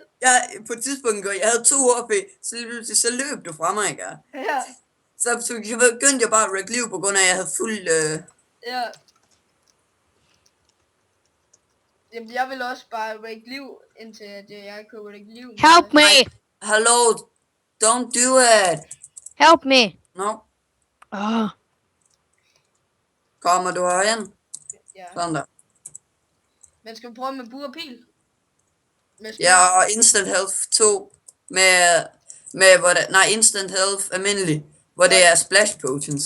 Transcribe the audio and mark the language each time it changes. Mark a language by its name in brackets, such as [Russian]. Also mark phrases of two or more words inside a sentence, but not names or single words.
[Danish] På et tidspunkt, jeg havde 2 HP, så lige pludselig, så løb du fra mig, ikke? Ja, Så begyndte jeg bare at række liv, på grund af, at jeg havde fuld... ja. Jamen, jeg vil også bare række liv, indtil at jeg kan række liv. [English] Help me! Hello, don't do it. Help me! No, Oh, [Danish] kommer du herhen? Ja. Sådan der. Men skal vi prøve med bur og pil? Med spil? Ja, og [English] instant health [Danish] 2 med hvor det, nej, [English] instant health [Danish] almindelig, hvor det er [English] splash potions.